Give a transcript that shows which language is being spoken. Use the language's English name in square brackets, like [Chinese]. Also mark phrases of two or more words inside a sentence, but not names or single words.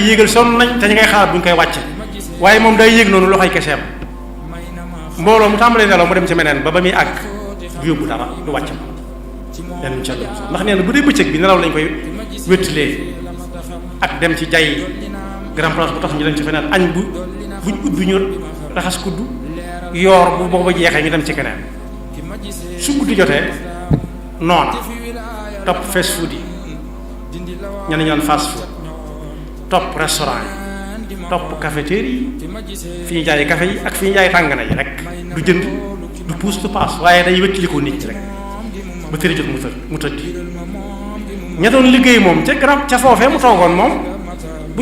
[Wolof] yéegal sonn nañ te ñu ngay xaar buñ koy wàcce waaye moom day yéeg noonu loxoy keseem mbooloo mu tàmbalee nelaw mu dem ci meneen ba muy àgg du yóbbu dara du wàcc ma yenn ca ndax nee na bu dee bëccëg bi nelaw lañ koy wéttilee ak dem ci jay grand place bu tax ñu dem ci feneen añ buñ ubbi ñu raxas kudd yoor bu booba jeexee ñu dem ci keneen su guddi jotee noona topp [English] fast food [Wolof] yi ñenn ñoon [English] fast food [Wolof] topp restaurant yi topp cafétéria yi fi ñu jaay café yi ak fi ñu jaay tàngana yi rek du jënd du puus du paas waaye day wéttilikoo nit ñi rek ba tëri jot mu tëdd ña doon liggéey moom ca foofee mu toogoon moom bu